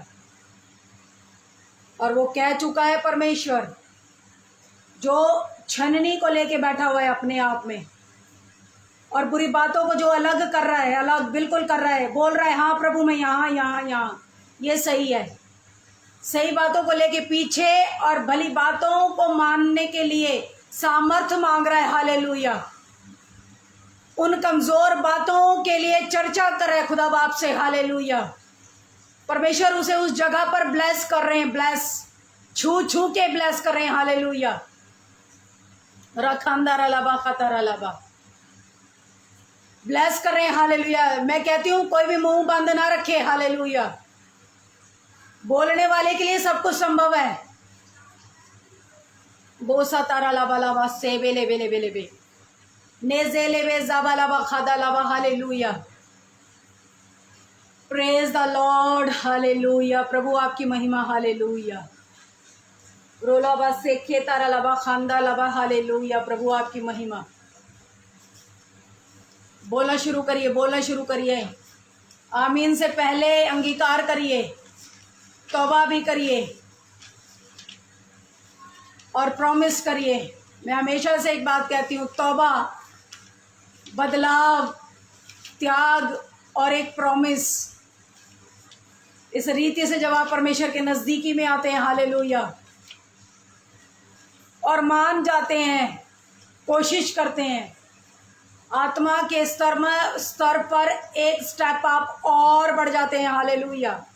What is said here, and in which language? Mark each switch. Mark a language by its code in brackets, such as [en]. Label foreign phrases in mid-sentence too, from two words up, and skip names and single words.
[hi] और वो कह चुका है परमेश्वर, जो छननी को लेके बैठा हुआ है अपने आप में और बुरी बातों को जो अलग कर रहा है, अलग बिल्कुल कर रहा है, बोल रहा है हाँ प्रभु मैं यहाँ यहाँ यहाँ, ये सही है, सही बातों को लेके पीछे और भली बातों को मानने के लिए सामर्थ्य मांग रहा है, हालेलुया। उन कमजोर बातों के लिए चर्चा कर रहे हैं खुदा बाप से, हालेलुया। परमेश्वर उसे उस जगह पर ब्लेस कर रहे हैं, ब्लेस छू छू के ब्लेस कर रहे हैं, हालेलुया। रखांदारा लाबा खतारा लाबा ब्लेस कर रहे हैं, हालेलुया। मैं कहती हूँ कोई भी मुंह बंद ना रखे, हालेलुया। बोलने वाले के लिए सब कुछ संभव है। बोसा तारा लाबा लाबा से बेले बेले बेले बे नेजेले बे जाबा लाबा खादा लाबा, हालेलुया। [en] Praise the Lord, [hi] हालेलुया। प्रभु आपकी महिमा, हालेलुया। रोला बा सेखे तारा लाबा खांदा लाबा, हालेलुया। प्रभु आपकी महिमा। बोलना शुरू करिए, बोलना शुरू करिए। आमीन से पहले अंगीकार करिए, तौबा भी करिए और प्रॉमिस करिए। मैं हमेशा से एक बात कहती हूँ, तौबा, बदलाव, त्याग और एक प्रॉमिस, इस रीति से जब आप परमेश्वर के नज़दीकी में आते हैं, हालेलुया, और मान जाते हैं, कोशिश करते हैं, आत्मा के स्तर पर एक स्टेप आप और बढ़ जाते हैं, हालेलुया।